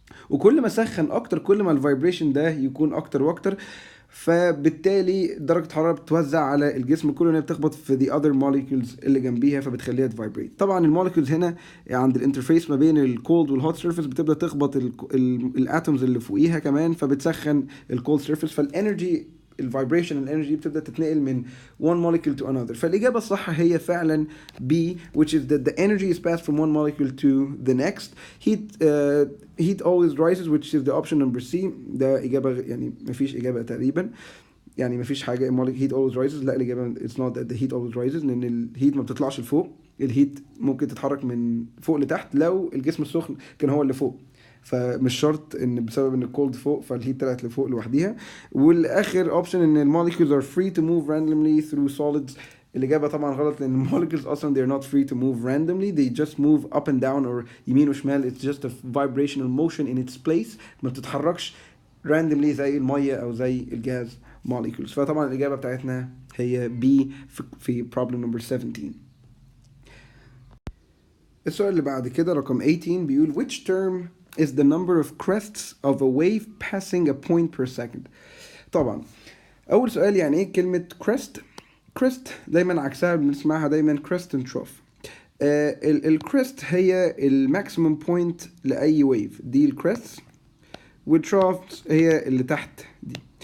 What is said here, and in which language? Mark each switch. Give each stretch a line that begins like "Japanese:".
Arabic: وكل ما سخن اكتر كل ما الفايبريشن ده يكون اكتر واكتر، فبالتالي درجة الحرارة بتوزع على الجسم كله، انها بتخبط في
English: the other molecules
Arabic: اللي جنبيها فبتخليها تفايبريت. طبعا الموليكولز هنا عند الانترفيس ما بين الكولد والهوت سيرفيس بتبدا تخبط الاتومز اللي فوقيها كمان، فبتسخن الكولد سيرفيس، فالانرجي الفايبريشن الانرجي بتبدا تتنقل من
English: one molecule to another.
Arabic: فالاجابه الصح هي فعلا
English: B، which is that the energy is passed from one molecule to the next. Heat always rises, which is the option number C.
Arabic: ده اجابه يعني مفيش اجابه تقريبا، يعني مفيش حاجه
English: heat always rises.
Arabic: لا الاجابه
English: it's not that the heat always rises،
Arabic: لان الهيت ما بتطلعش لفوق، الهيت ممكن تتحرك من فوق لتحت لو الجسم السخن كان هو اللي فوق، فمش شرط ان بسبب ان الكولد فوق فالهيت طلعت لفوق لوحديها. والاخر اوبشن ان الموليكيولز
English: are free to move randomly through solids.
Arabic: الاجابه طبعا غلط، لان الموليكيولز اصلا
English: they're not free to move randomly، they just move up and down
Arabic: or يمين وشمال.
English: it's just a vibrational motion in its place،
Arabic: ما بتتحركش
English: randomly
Arabic: زي الميه او زي الجاز
English: molecules.
Arabic: فطبعا الاجابه بتاعتنا هي B في
English: problem number 17.
Arabic: السؤال اللي بعد كده رقم 18 بيقول
English: which term is the number of crests of a wave passing a point per second.
Arabic: طبعا اول سؤال يعني ايه كلمه crest؟ crest دايما عكسها بنسمعها دايما
English: crest and trough.
Arabic: الكريست هي الماكسيمم بوينت لاي ويف، دي الكريست، والتراف هي اللي تحت دي.